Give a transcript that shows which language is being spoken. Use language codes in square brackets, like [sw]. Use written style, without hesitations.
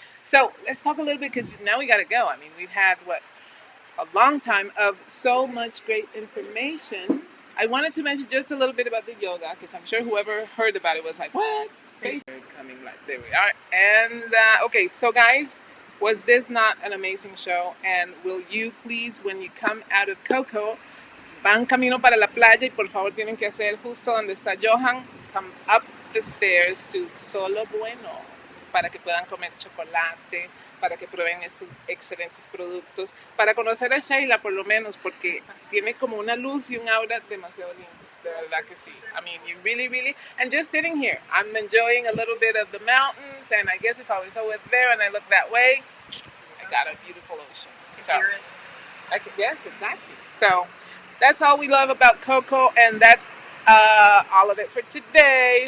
[en] So let's talk a little bit, because now we got to go. I mean, we've had, a long time of so much great information. I wanted to mention just a little bit about the yoga, because I'm sure whoever heard about it was like, what? Okay, coming like, there we are. And, okay, so guys, Was this not an amazing show? And will you please, when you come out of [es] Coco, van camino para la playa y por favor tienen que hacer justo donde está Johan, [en] come up the stairs to [es] Solo Bueno para que puedan comer chocolate, para que prueben estos excelentes productos, para conocer a Sheila por lo menos, porque tiene como una luz y un aura demasiado lindos, de verdad que sí. [en] I mean, you really, really, and just sitting here, I'm enjoying a little bit of the mountains, and I guess if I was over there and I look that way, I got a beautiful ocean. So, I can, yes, exactly. So, that's all we love about Coco, and that's all of it for today.